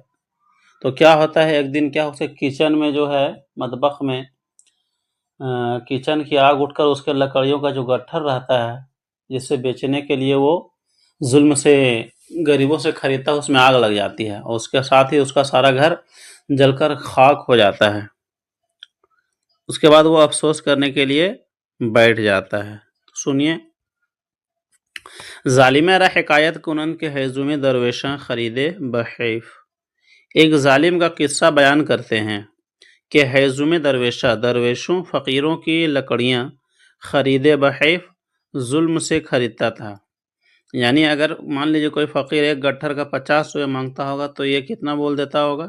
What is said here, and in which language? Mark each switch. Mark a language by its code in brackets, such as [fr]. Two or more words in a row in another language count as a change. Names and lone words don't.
[ur] تو کیا ہوتا ہے، ایک دن کیا اسے کچن میں جو ہے مطبخ میں کچن کی آگ اٹھ کر اس کے لکڑیوں کا جو گٹھر رہتا ہے جس سے بیچنے کے لیے وہ ظلم سے غریبوں سے خریدتا ہے، اس میں آگ لگ جاتی ہے اور اس کے ساتھ ہی اس کا سارا گھر جل کر خاک ہو جاتا ہے۔ اس کے بعد وہ افسوس کرنے کے لیے بیٹھ جاتا ہے۔ [fa] سنیے، ظالم را حکایت کنند کے ہیزم درویشاں خریدے بحیف۔ [ur] ایک ظالم کا قصہ بیان کرتے ہیں کہ ہیزم درویشوں فقیروں کی لکڑیاں [fa] خریدے بحیف [ur] ظلم سے خریدتا تھا۔ یعنی اگر مان لیجیے کوئی فقیر ایک گٹھر کا 50 روپے مانگتا ہوگا تو یہ کتنا بول دیتا ہوگا؟